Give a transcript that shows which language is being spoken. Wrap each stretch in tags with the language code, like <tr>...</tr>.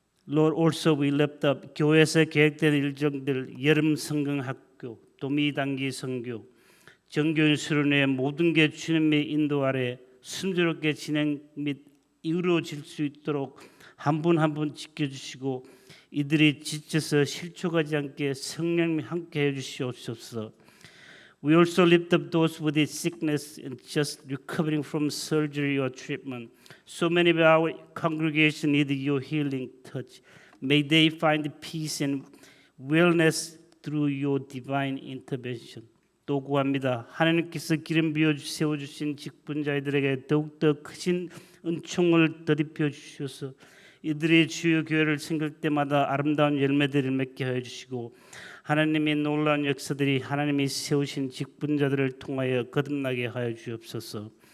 <en>Lord, also we lift up</en> <ko>교회에서 계획된 일정들, 여름 성경학교, 도미단기 선교, 정교인 수련회 모든 게 주님의 인도 아래 순조롭게 진행 및 이루어질 수 있도록 한 분 한 분 지켜주시고 이들이 지쳐서 실족하지 않게 성령님 함께 해주시옵소서.</ko> <en>We also lift up those with sickness and just recovering from surgery or treatment. So many of our congregation need your healing touch. May they find peace and wellness through your divine intervention.</en> <ko>또 구합니다. 하나님께서 기름 부어 세워주신 직분자들에게 더욱더 크신 은총을 더입혀 주셔서 이들이 주요 교회를 섬길 때마다 아름다운 열매들을 맺게 하여 주시고 하나님의 놀라운 역사들이 하나님이 세우신 직분자들을 통하여 거듭나게 하여 주옵소서.</ko>